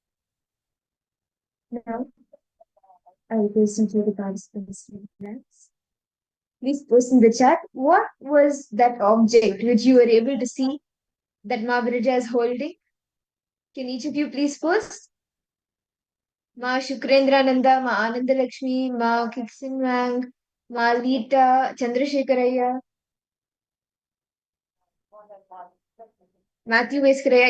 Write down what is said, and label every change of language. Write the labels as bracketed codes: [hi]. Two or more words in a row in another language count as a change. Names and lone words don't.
[en] Now, I will listen to the participants. Please post in the chat what was that object which you were able to see that Maharija is holding. Can each of you please post? Ma Shukrendrananda, Ma Anandalakshmi, Ma Kiksinwang, Ma Lita, Chandrasekharaya, Matthew Veskaraya.